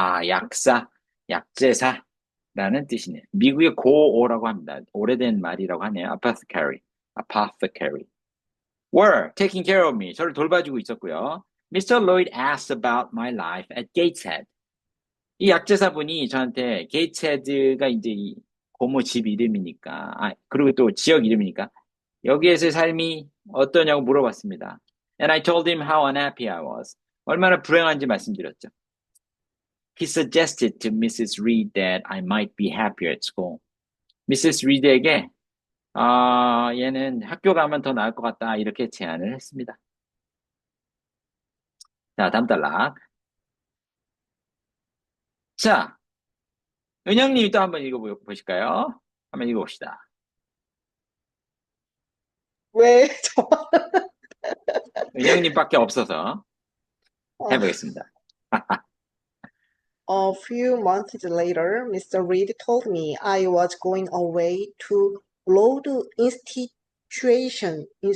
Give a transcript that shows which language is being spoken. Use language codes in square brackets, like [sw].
[ko] 약사, 약재사라는 뜻이네요. 미국의 고어라고 합니다. 오래된 말이라고 하네요. [en] apothecary. were taking care of me. [ko] 저를 돌봐주고 있었고요. [en] Mr. Lloyd asked about my life at Gateshead. [ko] 이 약재사분이 저한테 게이츠헤드가 이제 이 고모 집 이름이니까, 그리고 또 지역 이름이니까 여기에서의 삶이 어떠냐고 물어봤습니다. [en] And I told him how unhappy I was. [ko] 얼마나 불행한지 말씀드렸죠. [en] He suggested to Mrs. Reed that I might be happier at school. Mrs. [ko] Reed에게 얘는 학교 가면 더 나을 것 같다 이렇게 제안을 했습니다. 자, 다음 단락. 자, 은영님이 또 한번 읽어보실까요? 한번 읽어봅시다. 왜 은영님밖에 없어서 해보겠습니다. [en] A few months later, Mr. Reed told me I was going away to Broad Institution.